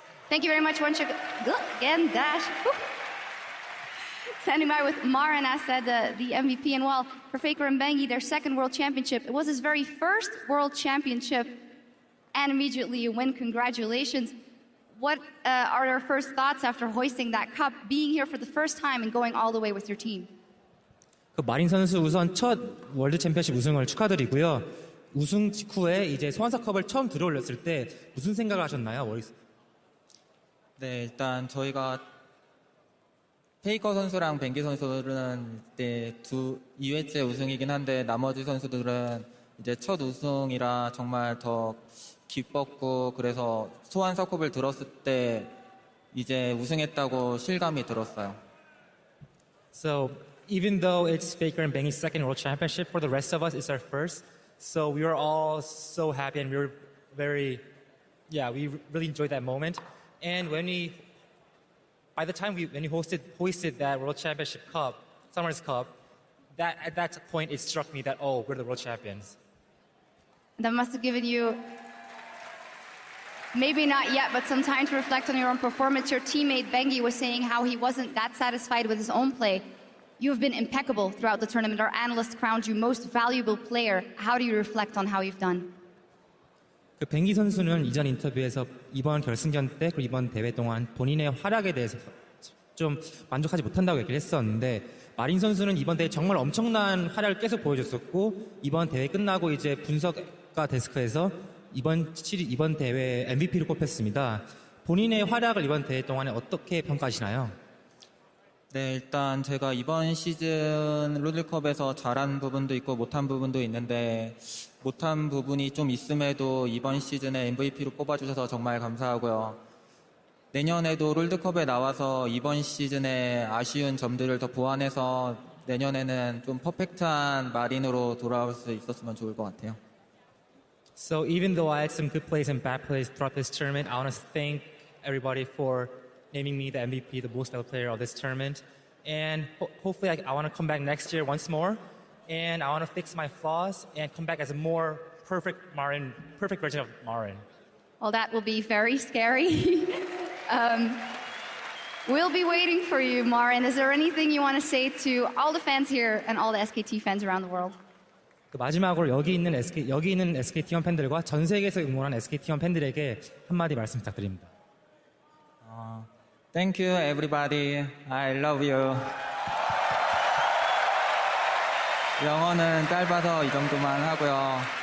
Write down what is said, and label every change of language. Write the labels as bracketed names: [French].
[English] Thank you very much, once again, Dash. Woo. Standing by with Marin, as said, the MVP. And well, for Faker and Bengi, their second World Championship. It was his very first World Championship, and immediately you win. Congratulations. What are your first thoughts after hoisting that cup, being here for the first time and going all the way with your team? [Korean] 마린 선수 우선 첫 월드 챔피언십 우승을 축하드리고요. 우승 직후에 이제 소환사컵을 처음 들어올렸을 때 무슨 생각을 하셨나요? 네, 일단 저희가 페이커 선수랑 뱅기 선수들은 이제 2회째 우승이긴 한데 나머지 선수들은 이제 첫 우승이라 정말 더 기뻤고, 그래서 소환사컵을 들었을 때 이제 우승했다고 실감이 들었어요. [English] So even though it's Faker and Bengi's second World Championship, for the rest of us, it's our first. So we were all so happy, and we were we really enjoyed that moment. And by the time when we hoisted that World Championship Cup, Summers Cup, at that point it struck me that, oh, we're the world champions. That must have given you, maybe not yet, but some time to reflect on your own performance. Your teammate Bengi was saying how he wasn't that satisfied with his own play. You have been impeccable throughout the tournament. Our analysts crowned you most valuable player. How do you reflect on how you've done? [Korean] 그 뱅기 선수는 이전 인터뷰에서 이번 결승전 때 그리고 이번 대회 동안 본인의 활약에 대해서 좀 만족하지 못한다고 얘기를 했었는데, 마린 선수는 이번 대회 정말 엄청난 활약을 계속 보여줬었고, 이번 대회 끝나고 이제 분석가 데스크에서 이번 대회 MVP로 꼽혔습니다. 본인의 활약을 이번 대회 동안에 어떻게 평가하시나요? 네, 일단 제가 이번 시즌 롤드컵에서 잘한 부분도 있고 못한 부분도 있는데, 못한 부분이 좀 있음에도 이번 시즌에 MVP로 뽑아주셔서 정말 감사하고요. 내년에도 롤드컵에 나와서 이번 시즌에 아쉬운 점들을 더 보완해서 내년에는 좀 퍼펙트한 마린으로 돌아올 수 있었으면 좋을 것 같아요. [English] So even though I had some good plays and bad plays throughout this tournament, I want to thank everybody for naming me the MVP, the most valuable player of this tournament. And hopefully I want to come back next year once more. And I want to fix my flaws and come back as a more perfect version of Marin. Well, that will be very scary. We'll be waiting for you, Marin. Is there anything you want to say to all the fans here and all the SKT fans around the world? [Korean] 마지막으로 여기 있는 SKT 팬들과 전 세계에서 응원하는 SKT 팬들에게 한마디 말씀 부탁드립니다. [English] Thank you, everybody. I love you. [Korean] 영어는 짧아서 이 정도만 하고요.